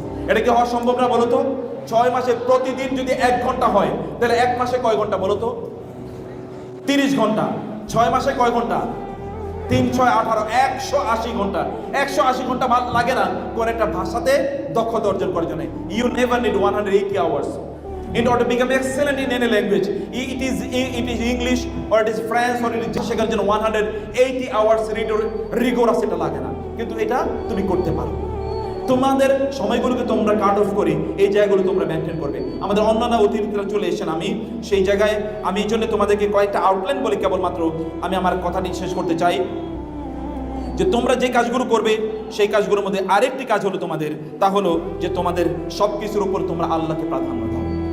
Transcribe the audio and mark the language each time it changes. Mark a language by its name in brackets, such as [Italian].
[Bangla] এটা কি হওয়া সম্ভব না বলো তো? 6 মাসে প্রতিদিন যদি 1 ঘন্টা হয়, তাহলে 1 মাসে কয় ঘন্টা বলো তো? 30 ঘন্টা। 6 মাসে কয় ঘন্টা? 3 6 18, 180 ঘন্টা। 180 ঘন্টা লাগে না কোন একটা ভাষাতে দক্ষতা অর্জন করার জন্য। [English] You never need 180 hours in order to become excellent in any language. It is English or it is French or it is [Bangla] শেখার জন্য [English] 180 hours rigorous [Bangla] এটা লাগে না, কিন্তু এটা তুমি করতে পারো। তোমাদের সময়গুলোকে তোমরা কাট অফ করে এই জায়গাগুলো তোমরা মেনটেন করবে। আমাদের অন্যান্য অতিথিরা চলে এসেছেন, আমি সেই জায়গায় আমি এই জন্য তোমাদেরকে কয়েকটা আউটলাইন বলে কেবলমাত্র আমি আমার কথাটি শেষ করতে চাই, যে তোমরা যে কাজগুলো করবে সেই কাজগুলোর মধ্যে আরেকটি কাজ হলো তোমাদের, তা হলো যে তোমাদের সব কিছুর উপর তোমরা আল্লাহকে প্রাধান্য দাও।